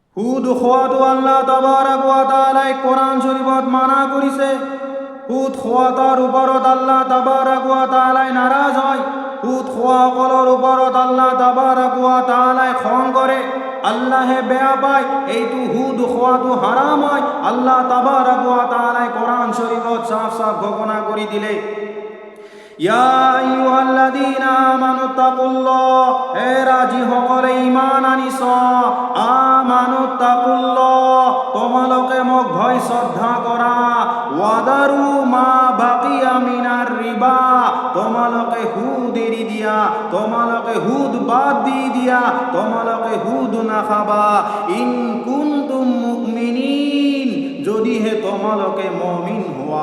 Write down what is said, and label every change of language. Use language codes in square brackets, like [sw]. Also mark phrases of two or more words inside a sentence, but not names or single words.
[as] সুদ খোৱাটো [ar] الله تبارك وتعالى [as] কোরআন শরীফত মানা কৰিছে। সুদ খোৱাটাৰ ওপৰত [ar] الله تبارك وتعالى [as] নাৰাজ হয়। সুদ খোৱাসকলৰ ওপৰত [ar] الله تبارك وتعالى [as] খং কৰে। আল্লাহে বেয়া পায়। এইটো সুদ খোৱাটো হাৰাম হয়। [ar] الله تبارك وتعالى [as] কোরআন শরীফত সাফ সাফ ঘোষণা কৰি দিলে, ইয়া [ar] أيها الذين آمنوا اتقوا الله, [as] হে যিসকলে ঈমান আনিছ, [ar] آمنوا اتقوا الله, [as] তোমালোকে মোক ভয় শ্ৰদ্ধা কৰা, [ar] وذروا ما بقي من الربا, [as] তোমালোকে সুদ এৰি দিয়া, তোমালোকে সুদ বাদ দি দিয়া, তোমালোকে সুদ নাখাবা, [ar] إن كنتم مؤمنين, [as] যদিহে তোমালোকে মুমিন হোৱা।